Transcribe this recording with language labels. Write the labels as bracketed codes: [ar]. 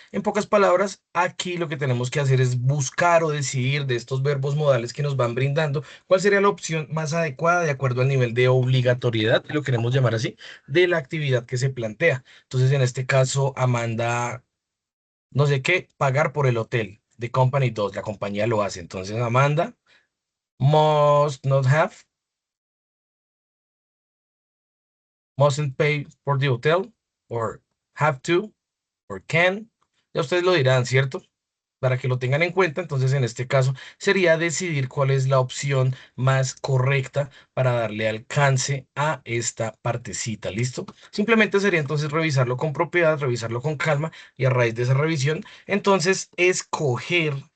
[es] En pocas palabras, aquí lo que tenemos que hacer es buscar o decidir de estos verbos modales que nos van brindando cuál sería la opción más adecuada de acuerdo al nivel de obligatoriedad, lo queremos llamar así, de la actividad que se plantea. Entonces, en este caso, Amanda, no sé qué, pagar por el hotel. [en] The company does, [es] la compañía lo hace. [en] Entonces, Amanda must not have, mustn't pay for the hotel, or have to, or can. [es] Ya ustedes lo dirán, ¿cierto? Para que lo tengan en cuenta, entonces en este caso sería decidir cuál es la opción más correcta para darle alcance a esta partecita, ¿listo? Simplemente sería entonces revisarlo con propiedad, revisarlo con calma y a raíz de esa revisión, entonces escoger